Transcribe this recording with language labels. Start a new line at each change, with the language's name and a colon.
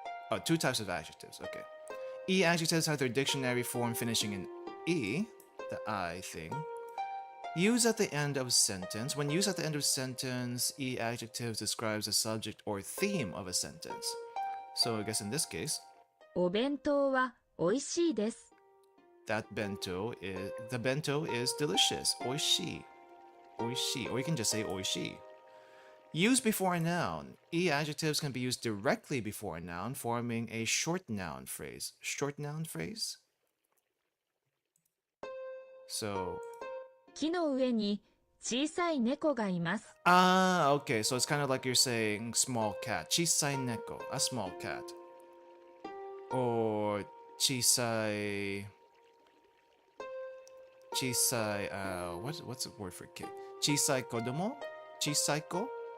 English: Oh, two types of adjectives, okay. E adjectives have their dictionary form finishing in E, the I thing. Use at the end of sentence. When used at the end of sentence, E adjectives describes the subject or theme of a sentence. So I guess in this case,
Japanese: お弁当はおいしいです。
English: the bento is delicious.
Japanese: Oishii. Oishii.
English: Or you can just say oishii. Used before a noun. E adjectives can be used directly before a noun, forming a short noun phrase. Short noun phrase? So...
Japanese: 木の上に小さい猫がいます。
English: Ah, okay. So it's kind of like you're saying small cat.
Japanese: Chisai neko.
English: A small cat. Or chisai... what's the word for kid?
Japanese: Chisai kodomo? Chisaiko?